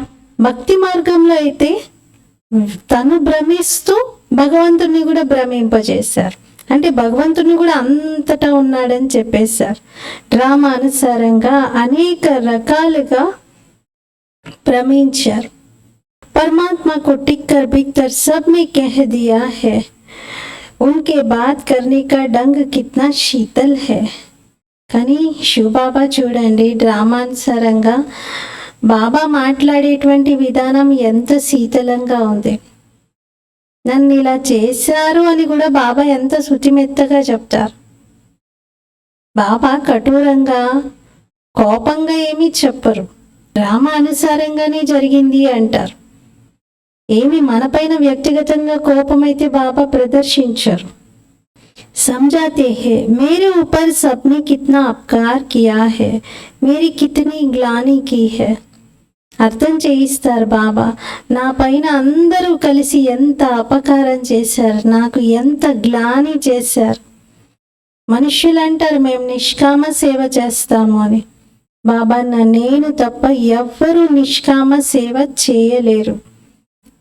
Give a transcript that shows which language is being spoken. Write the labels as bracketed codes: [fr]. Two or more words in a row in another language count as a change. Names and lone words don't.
[te] భక్తి మార్గంలో అయితే తను భ్రమిస్తూ భగవంతుని కూడా భ్రమింపజేశారు. అంటే భగవంతుని కూడా అంతటా ఉన్నాడని చెప్పేశారు. డ్రామా అనుసారంగా అనేక రకాలుగా భ్రమించారు. [hi] పరమాత్మ को टिक कर भीतर सब में कह दिया है, उनके बात करने का ढंग कितना शीतल है. [te] కానీ శివబాబా చూడండి, డ్రామానుసారంగా బాబా మాట్లాడేటువంటి విధానం ఎంత శీతలంగా ఉంది. నన్ను ఇలా చేశారు అని కూడా బాబా ఎంత శుతిమెత్తగా చెప్తారు. బాబా కఠోరంగా కోపంగా ఏమీ చెప్పరు, డ్రామా అనుసారంగానే జరిగింది అంటారు. ఏమి మనపైన వ్యక్తిగతంగా కోపమైతే బాబా ప్రదర్శించరు. [hi] समझाते हैं मेरे ऊपर सबने कितना अपकार किया है, मेरी कितनी ग्लानि की है. [te] అర్థం చేయిస్తారు బాబా, నా పైన అందరూ కలిసి ఎంత అపకారం చేశారు, నాకు ఎంత గ్లాని చేశారు. మనుష్యులు అంటారు మేము నిష్కామ సేవ చేస్తాము అని. బాబా, నేను తప్ప ఎవ్వరూ నిష్కామ సేవ చేయలేరు.